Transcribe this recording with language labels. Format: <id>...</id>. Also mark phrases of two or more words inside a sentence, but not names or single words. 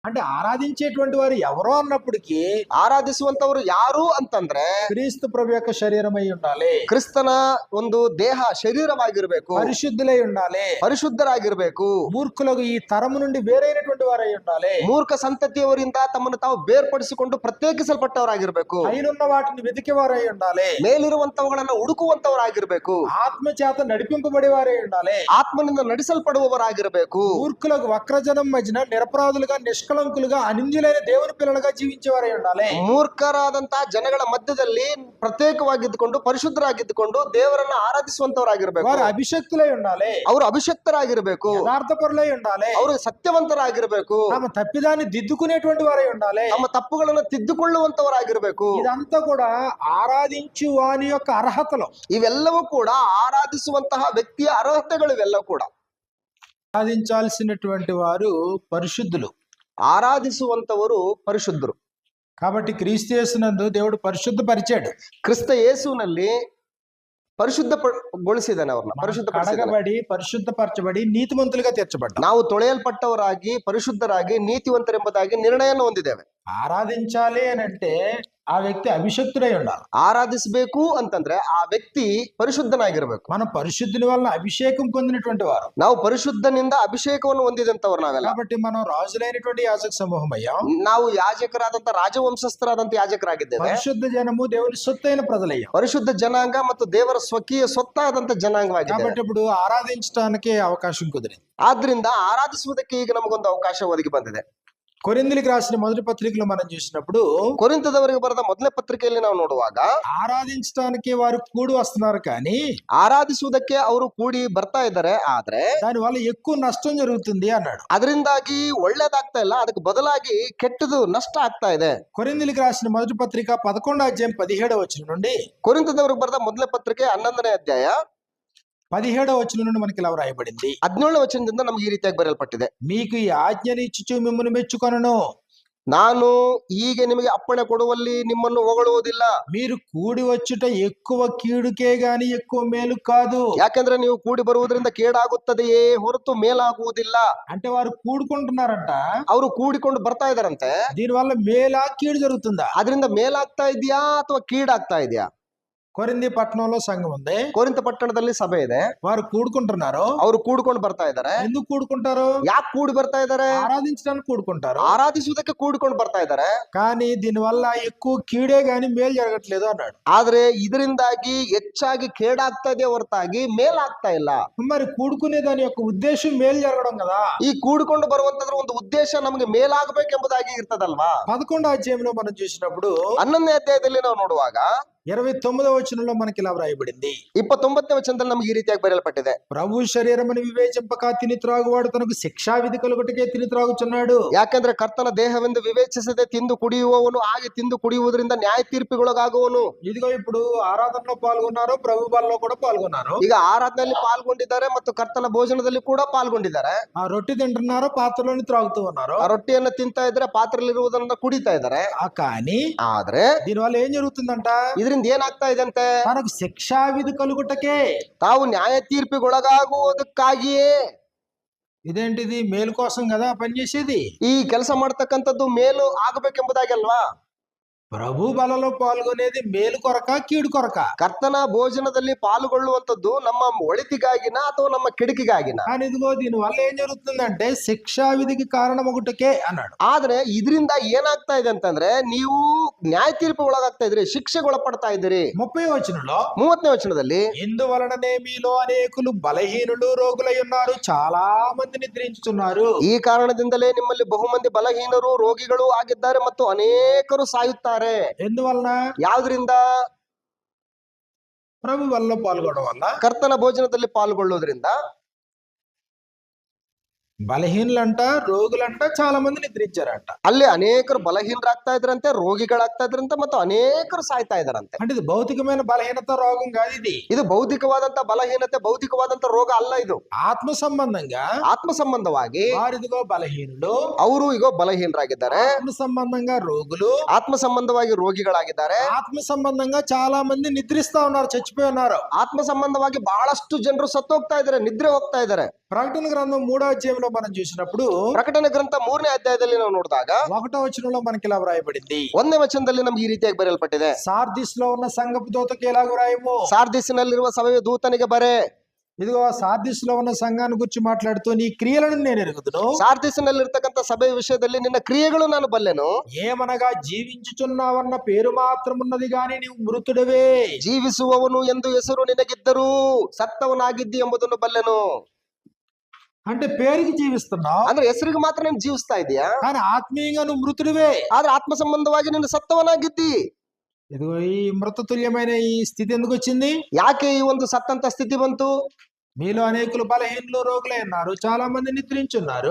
<te>అంటే ఆరాధించేటువంటి వారు ఎవరో అన్నప్పటికీ</te> <kn>ಆರಾಧಿಸುವಂತವರು ಯಾರು ಅಂತಂದ್ರೆ</kn> <te>క్రీస్తు ప్రభు యొక్క శరీరమై ఉండాలి,</te> <kn>ಕ್ರಿಸ್ತನ ಒಂದು ದೇಹ ಶರೀರವಾಗಿರ್ಬೇಕು,</kn> <te>పరిశుద్ధులై ఉండాలి,</te> <kn>ಪರಿಶುದ್ಧರಾಗಿರ್ಬೇಕು,</kn> <te>మూర్ఖులకు ఈ తరము నుండి వేరైనటువంటి వారై ఉండాలి,</te> <kn>ಮೂರ್ಖ ಸಂತತಿಯವರಿಂದ ತಮ್ಮನ್ನು ತಾವು ಬೇರ್ಪಡಿಸಿಕೊಂಡು ಪ್ರತ್ಯೇಕಿಸಲ್ಪಟ್ಟವರಾಗಿರ್ಬೇಕು,</kn> <te>పైనున్న వాటిని వెతికేవారై ఉండాలి,</te> <kn>ಮೇಲಿರುವಂತವುಗಳನ್ನ ಹುಡುಕುವಂತವರಾಗಿರ್ಬೇಕು,</kn> <te>ఆత్మ చేత నడిపింపబడేవారై ఉండాలి,</te> <kn>ಆತ್ಮನಿಂದ ನಡೆಸಲ್ಪಡುವವರಾಗಿರ್ಬೇಕು,</kn> <te>మూర్ఖులకు వక్రజనం మధ్యన నిరపరాధులుగా నిష్కలంకులుగా అనింద్యులైన దేవుని పిల్లలుగా జీవించేవారై ఉండాలి.</te> <kn>ಮೂರ್ಖರಾದಂತಹ ಜನಗಳ ಮಧ್ಯದಲ್ಲಿ ಪ್ರತ್ಯೇಕವಾಗಿದ್ದುಕೊಂಡು ಪರಿಶುದ್ಧರಾಗಿದ್ದುಕೊಂಡು ದೇವರನ್ನ ಆರಾಧಿಸುವಂತವರಾಗಿರ್ಬೇಕು,</kn> <te>వారు అభిషక్తులై ఉండాలి,</te> <kn>ಅವರು ಅಭಿಷಕ್ತರಾಗಿರ್ಬೇಕು,</kn> <te>యథార్థపరులై ఉండాలి,</te> <kn>ಅವರು సత్యವಂತರಾಗಿರ್ಬೇಕು,</kn> <te>తమ తప్పిదాన్ని దిద్దుకునేటువంటి వారై ఉండాలి.</te> <kn>ತಮ್ಮ ತಪ್ಪುಗಳನ್ನು ತಿದ್ದುಕೊಳ್ಳುವಂತವರಾಗಿರ್ಬೇಕು.</kn> <te>ఇదంతా కూడా ఆరాధించు వాని యొక్క అర్హతలు.</te> <kn>ಇವೆಲ್ಲವೂ ಕೂಡ ಆರಾಧಿಸುವಂತಹ ವ್ಯಕ್ತಿಯ ಅರ್ಹತೆಗಳು ಇವೆಲ್ಲವೂ ಕೂಡ.</kn> <te>ఆరాధించాల్సినటువంటి వారు పరిశుద్ధులు.</te> <kn>ಆರಾಧಿಸುವಂತವರು ಪರಿಶುದ್ಧರು.</kn> <te>కాబట్టి క్రీస్తు యేసునందు దేవుడు పరిశుద్ధపరిచాడు.</te> <kn>ಕ್ರಿಸ್ತ ಯೇಸುವಿನಲ್ಲಿ ಪರಿಶುದ್ಧಗೊಳಿಸಿದ್ದಾನೆ, ಅವ್ರನ್ನ ಪರಿಶುದ್ಧಪಡಿಸಿದ್ದಾನೆ.</kn> <te>కడగబడి పరిశుద్ధపరచబడి నీతిమంతులుగా తీర్చబడ్డాం.</te> <kn>ನಾವು ತೊಳೆಯಲ್ಪಟ್ಟವರಾಗಿ ಪರಿಶುದ್ಧರಾಗಿ ನೀತಿವಂತರೆಂಬುದಾಗಿ ನಿರ್ಣಯವನ್ನು ಹೊಂದಿದ್ದೇವೆ.</kn> <te>ఆరాధించాలి అని అంటే ఆ వ్యక్తి అభిషక్తుడై ఉండాలి.</te> <kn>ಆರಾಧಿಸಬೇಕು ಅಂತಂದ್ರೆ ಆ ವ್ಯಕ್ತಿ ಪರಿಶುದ್ಧನಾಗಿರ್ಬೇಕು.</kn> <te>మనం పరిశుద్ధుని వల్ల అభిషేకం పొందినటువంటి వారు.</te> <kn>ನಾವು ಪರಿಶುದ್ಧನಿಂದ ಅಭಿಷೇಕವನ್ನು ಹೊಂದಿದಂತವ್ರು ನಾವೆಲ್ಲ.</kn> <te>కాబట్టి మనం రాజులైనటువంటి యాజక సమూహం అయ్యాం.</te> <kn>ನಾವು ಯಾಜಕರಾದಂತ ರಾಜವಂಶಸ್ಥರಾದಂತ ಯಾಜಕರಾಗಿದ್ದೇವೆ.</kn> <te>పరిశుద్ధ జనము దేవుని సొత్తైన ప్రజలయ్యాం.</te> <kn>ಪರಿಶುದ್ಧ ಜನಾಂಗ ಮತ್ತು ದೇವರ ಸ್ವಕೀಯ ಸೊತ್ತಾದಂತ ಜನಾಂಗವಾಗಿದೆ.</kn> <te>కాబట్టి ఇప్పుడు ఆరాధించడానికి అవకాశం కుదిరింది.</te> <kn>ಆದ್ರಿಂದ ಆರಾಧಿಸುವುದಕ್ಕೆ ಈಗ ನಮಗೊಂದು ಅವಕಾಶ ಒದಗಿ ಬಂದಿದೆ.</kn> <te>కొరింథీయులకు రాసిన మొదటి పత్రికలో మనం చూసినప్పుడు</te> <kn>ಕೊರಿಂಥದವರಿಗೆ ಬರೆದ ಮೊದಲನೇ ಪತ್ರಿಕೆಯಲ್ಲಿ ನಾವು ನೋಡುವಾಗ</kn> <te>ఆరాధించడానికి వారు కూడి వస్తున్నారు, కానీ</te> <kn>ಆರಾಧಿಸುವುದಕ್ಕೆ ಅವರು ಕೂಡಿ ಬರ್ತಾ ಇದ್ದಾರೆ, ಆದ್ರೆ</kn> <te>దాని వల్ల ఎక్కువ నష్టం జరుగుతుంది అన్నాడు.</te> <kn>ಅದರಿಂದಾಗಿ ಒಳ್ಳೇದಾಗ್ತಾ ಇಲ್ಲ, ಅದಕ್ಕೆ ಬದಲಾಗಿ ಕೆಟ್ಟದು ನಷ್ಟ ಆಗ್ತಾ ಇದೆ.</kn> <te>కొరింథీయులకు రాసిన మొదటి పత్రిక 11వ అధ్యాయం 17వ వచనం నుండి</te> <kn>ಕೊರಿಂಥದವರಿಗೆ ಬರೆದ ಮೊದಲನೇ ಪತ್ರಿಕೆ 11ನೇ ಅಧ್ಯಾಯ</kn> <te>17వ వచనం నుండి మనకి ఇలా రాయబడింది.</te> <kn>17ನೇ ವಚನದಿಂದ ನಮ್ಗೆ ಈ ರೀತಿಯಾಗಿ ಬರೆಯಲ್ಪಟ್ಟಿದೆ.</kn> <te>మీకు ఈ ఆజ్ఞని ఇచ్చుచు మిమ్మల్ని మెచ్చుకొనను,</te> <kn>ನಾನು ಈಗ ನಿಮಗೆ ಅಪ್ಪಣೆ ಕೊಡುವಲ್ಲಿ ನಿಮ್ಮನ್ನು ಹೊಗಳುವುದಿಲ್ಲ.</kn> <te>మీరు కూడి వచ్చుట ఎక్కువ కీడుకే గాని ఎక్కువ మేలు కాదు.</te> <kn>ಯಾಕೆಂದ್ರೆ ನೀವು ಕೂಡಿ ಬರುವುದರಿಂದ ಕೇಡಾಗುತ್ತದೆಯೇ ಹೊರತು ಮೇಲಾಗುವುದಿಲ್ಲ.</kn> <te>అంటే వారు కూడుకుంటున్నారంట,</te> <kn>ಅವರು ಕೂಡಿಕೊಂಡು ಬರ್ತಾ ಇದಾರಂತೆ.</kn> <te>దీని వల్ల మేలా కీడు జరుగుతుందా?</te> <kn>ಅದರಿಂದ ಮೇಲಾಗ್ತಾ ಇದೆಯಾ ಅಥವಾ ಕೀಡಾಗ್ತಾ ಇದೆಯಾ?</kn> <te>కొరింథీ పట్టణంలో సంఘం ఉంది,</te> <kn>ಕೊರಿಂಥ ಪಟ್ಟಣದಲ್ಲಿ ಸಭೆ ಇದೆ,</kn> <te>వారు కూడుకుంటున్నారు.</te> <kn>ಅವರು ಕೂಡ್ಕೊಂಡು ಬರ್ತಾ ಇದ್ದಾರೆ.</kn> <te>ఎందుకు కూడుకుంటారు?</te> <kn>ಯಾಕೆ ಕೂಡಿ ಬರ್ತಾ ಇದ್ದಾರೆ?</kn> <te>ఆరాధించడానికి కూడుకుంటారు.</te> <kn>ಆರಾಧಿಸುವುದಕ್ಕೆ ಕೂಡಿಕೊಂಡು ಬರ್ತಾ ಇದ್ದಾರೆ.</kn> <te>కానీ దీని వల్ల ఎక్కువ కీడే గాని మేలు జరగట్లేదు అన్నాడు.</te> <kn>ಆದ್ರೆ ಇದರಿಂದಾಗಿ ಹೆಚ್ಚಾಗಿ ಕೇಡಾಗ್ತಾ ಇದೆ ಹೊರತಾಗಿ ಮೇಲಾಗ್ತಾ ಇಲ್ಲ.</kn> <te>మరి కూడుకునే దాని యొక్క ఉద్దేశం మేలు జరగడం కదా.</te> <kn>ಈ ಕೂಡಿಕೊಂಡು ಬರುವಂತದ್ರ ಒಂದು ಉದ್ದೇಶ ನಮಗೆ ಮೇಲಾಗಬೇಕೆಂಬುದಾಗಿ ಇರ್ತದಲ್ವಾ.</kn> <te>11వ అధ్యాయంలో మనం చూసినప్పుడు</te> <kn>11ನೇ ಅಧ್ಯಾಯದಲ್ಲಿ ನಾವು ನೋಡುವಾಗ</kn> <te>29వ వచనంలో మనకి ఇలా వ్రాయబడింది.</te> <kn>29ನೇ ವಚನದಲ್ಲಿ ನಮಗೆ ಈ ರೀತಿಯಾಗಿ ಬರೆಯಲ್ಪಟ್ಟಿದೆ.</kn> <te>ప్రభు శరీరమును వివేచింపక తిని త్రాగువాడు తనకు శిక్షా విధి కలుగుటకే తిని త్రాగుచున్నాడు.</te> <kn>ಯಾಕೆಂದ್ರೆ ಕರ್ತನ ದೇಹವೆಂದು ವಿವೇಚಿಸದೆ ತಿಂದು ಕುಡಿಯುವವನು ಹಾಗೆ ತಿಂದು ಕುಡಿಯುವುದರಿಂದ ನ್ಯಾಯ ತೀರ್ಪಿಗೊಳಗಾಗುವನು.</kn> <te>ఇదిగో ఇప్పుడు ఆరాధనలో పాల్గొన్నారు, ప్రభు బలలో కూడా పాల్గొన్నారు.</te> <kn>ಈಗ ಆರಾಧನೆಯಲ್ಲಿ ಪಾಲ್ಗೊಂಡಿದ್ದಾರೆ ಮತ್ತು ಕರ್ತನ ಭೋಜನದಲ್ಲಿ ಕೂಡ ಪಾಲ್ಗೊಂಡಿದ್ದಾರೆ.</kn> <te>ఆ రొట్టె తింటున్నారు, పాత్రలోని త్రాగుతూ ఉన్నారు.</te> <kn>ಆ ರೊಟ್ಟಿಯನ್ನ ತಿಂತಾ ಇದ್ರೆ ಪಾತ್ರೆಯಲ್ಲಿರುವುದನ್ನ ಕುಡಿತಾ ಇದ್ದಾರೆ.</kn> <te>కానీ</te> <kn>ಆದ್ರೆ</kn> <te>దీనివల్ల ఏం జరుగుతుందంట?</te> <kn>ಇದರಿಂದ ಏನಾಗ್ತಾ ಇದೆ ಅಂತೆ?</kn> <te>తనకు శిక్షా విధి కలుగుటకే.</te> <kn>ತಾವು ನ್ಯಾಯ ತೀರ್ಪಿಗೊಳಗಾಗುವುದಕ್ಕಾಗಿಯೇ.</kn> <te>ఇదేంటిది? మేలు కోసం కదా పనిచేసేది.</te> <kn>ಈ ಕೆಲಸ ಮಾಡ್ತಕ್ಕಂಥದ್ದು ಮೇಲು ಆಗಬೇಕೆಂಬುದಾಗಿ ಅಲ್ವಾ.</kn> <te>ప్రభు బలలో పాల్గొనేది మేలు కొరక కీడు కొరక?</te> <kn>ಕರ್ತನ ಭೋಜನದಲ್ಲಿ ಪಾಲ್ಗೊಳ್ಳುವಂತದ್ದು ನಮ್ಮ ಒಳಿತಿಗಾಗಿನ ಅಥವಾ ನಮ್ಮ ಕೆಡುಕಿಗಾಗಿನ?</kn> <te>కానీ ఇదిగో దీని వల్ల ఏం జరుగుతుందంటే శిక్షా విధికి కారణం ఒకటికే అన్నాడు.</te> <kn>ಆದ್ರೆ ಇದರಿಂದ ಏನಾಗ್ತಾ ಇದೆ ಅಂತಂದ್ರೆ ನೀವು ನ್ಯಾಯ ತೀರ್ಪು ಒಳಗಾಗ್ತಾ ಇದ್ರಿ, ಶಿಕ್ಷೆಗೆ ಒಳಪಡ್ತಾ ಇದ್ದೀರಿ.</kn> <te>30వ వచనంలో</te> <kn>30ನೇ ವಚನದಲ್ಲಿ</kn> <te>ఇందువలననే మీలో అనేకులు బలహీనులు రోగులై ఉన్నారు, చాలా మంది నిద్రించుతున్నారు.</te> <kn>ಈ ಕಾರಣದಿಂದಲೇ ನಿಮ್ಮಲ್ಲಿ ಬಹುಮಂದಿ ಬಲಹೀನರು ರೋಗಿಗಳು ಆಗಿದ್ದಾರೆ ಮತ್ತು ಅನೇಕರು ಸಾಯುತ್ತಾರೆ.</kn> <te>ఎందువలన?</te> <kn>ಯಾವ್ದ್ರಿಂದ?</kn> <te>ప్రభు బలలో పాల్గొనడం వల్ల.</te> <kn>ಕರ್ತನ ಭೋಜನದಲ್ಲಿ ಪಾಲ್ಗೊಳ್ಳುವುದರಿಂದ.</kn> <te>బలహీనులంట, రోగులంట చాలా మంది నిద్రించారంట.</te> <kn>ಅಲ್ಲಿ ಅನೇಕರು ಬಲಹೀನರಾಗ್ತಾ ಇದ್ರಂತೆ, ರೋಗಿಗಳಾಗ್ತಾ ಇದ್ರಂತೆ ಮತ್ತು ಅನೇಕರು ಸಾಯ್ತಾ ಇದಾರಂತೆ.</kn> <te>అంటే ఇది భౌతికమైన బలహీనత రోగం కాదు.</te> <kn>ಇದು ಭೌತಿಕವಾದಂತ ಬಲಹೀನತೆ, ಭೌತಿಕವಾದಂತ ರೋಗ ಅಲ್ಲ. ಇದು</kn> <te>ఆత్మ సంబంధంగా</te> <kn>ಆತ್ಮ ಸಂಬಂಧವಾಗಿ</kn> <te>వారిదిగో బలహీనులు,</te> <kn>ಅವರು ಈಗ ಬಲಹೀನರಾಗಿದ್ದಾರೆ.</kn> <te>ఆత్మ సంబంధంగా రోగులు,</te> <kn>ಆತ್ಮ ಸಂಬಂಧವಾಗಿ ರೋಗಿಗಳಾಗಿದ್ದಾರೆ.</kn> <te>ఆత్మ సంబంధంగా చాలా మంది నిద్రిస్తా ఉన్నారు, చచ్చిపోయి ఉన్నారు.</te> <kn>ಆತ್ಮ ಸಂಬಂಧವಾಗಿ ಬಹಳಷ್ಟು ಜನರು ಸತ್ತೋಗ್ತಾ ಇದ್ದಾರೆ, ನಿದ್ರೆ ಹೋಗ್ತಾ ಇದ್ದಾರೆ.</kn> <te>ప్రకటన గ్రంథం 3వ అధ్యాయంలో మనం చూసినప్పుడు</te> <kn>ಪ್ರಕಟಣೆ ಗ್ರಂಥ 3ನೇ ಅಧ್ಯಾಯದಲ್ಲಿ ನಾವು ನೋಡಿದಾಗ</kn> <te>1వ వచనంలో మనకి ఇలా వ్రాయబడింది.</te> <kn>1ನೇ ವಚನದಲ್ಲಿ ನಮ್ಗೆ ಈ ರೀತಿಯಾಗಿ ಬರೆಯಲ್ಪಟ್ಟಿದೆ.</kn> <te>సార్దిస్ లో ఉన్న సంఘపు దూతకి ఎలాగ వ్రాయము?</te> <kn>ಸಾರ್ದಿಸಿನಲ್ಲಿರುವ ಸಭೆಯ ದೂತನಿಗೆ ಬರೆ.</kn> <te>ఇదిగో సార్దిస్ లో ఉన్న సంఘాన్ని గురించి మాట్లాడుతూ నీ క్రియలను నేను ఎరుగుదును.</te> <kn>ಸಾರ್ದಿಸಿನಲ್ಲಿರ್ತಕ್ಕಂಥ ಸಭೆಯ ವಿಷಯದಲ್ಲಿ ನಿನ್ನ ಕ್ರಿಯೆಗಳು ನಾನು ಬಲ್ಲೆನು.</kn> <te>ఏమనగా జీవించుచున్నావన్న పేరు మాత్రం ఉన్నది గాని నీవు మృతుడవే.</te> <kn>ಜೀವಿಸುವವನು ಎಂದು ಹೆಸರು ನಿನಗಿದ್ದರೂ ಸತ್ತವನಾಗಿದ್ದಿ ಎಂಬುದನ್ನು ಬಲ್ಲೆನು.</kn> <te>అంటే పేరుకి జీవిస్తున్నావు,</te> <kn>ಅಂದ್ರೆ ಹೆಸರಿಗೆ ಮಾತ್ರ ನೀನು ಜೀವಿಸ್ತಾ ಇದೀಯಾ,</kn> <te>కానీ ఆత్మీయంగా నువ్వు మృతుడివే.</te> <kn>ಆದ್ರೆ ಆತ್ಮ ಸಂಬಂಧವಾಗಿ ನೀನು ಸತ್ತವನಾಗಿದ್ದಿ.</kn> <te>ఇదిగో ఈ మృతతుల్యమైన ఈ స్థితి ఎందుకు వచ్చింది?</te> <kn>ಯಾಕೆ ಈ ಒಂದು ಸತ್ತಂತ ಸ್ಥಿತಿ ಬಂತು?</kn> <te>మీలో అనేకులు బలహీనులు రోగులై ఉన్నారు, చాలా మంది నిద్రించున్నారు.</te>